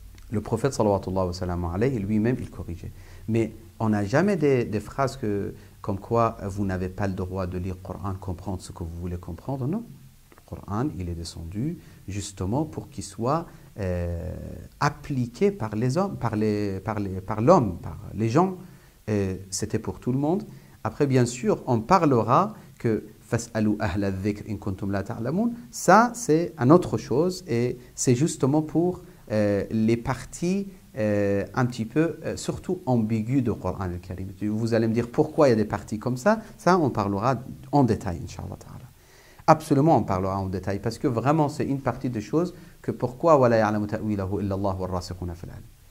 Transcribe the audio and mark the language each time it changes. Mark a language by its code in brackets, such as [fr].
[fr] Le prophète, sallallahu alayhi, lui-même, il corrigeait. Mais on n'a jamais des phrases comme quoi vous n'avez pas le droit de lire le Coran, comprendre ce que vous voulez comprendre. Non. Le Coran, il est descendu justement pour qu'il soit appliqué par les hommes, par l'homme, par les gens. C'était pour tout le monde. Après, bien sûr, on parlera que [ar] فَاسْأَلُوا أَهْلَ الذِّكْرِ إِن كُنْتُمْ لَا تَعْلَمُونَ. [fr] Ça, c'est une autre chose et c'est justement pour les parties un petit peu, surtout ambiguës de Coran al-Karim. Vous allez me dire pourquoi il y a des parties comme ça. Ça, on parlera en détail, Inch'Allah ta'ala. Absolument, on parlera en détail parce que vraiment, c'est une partie des choses que pourquoi [ar] وَلَا يَعْلَمُ تَأْوِيلَهُ إِلَّا اللَّهُ وَالرَّاسِخُونَ فِي الْعِلْمِ.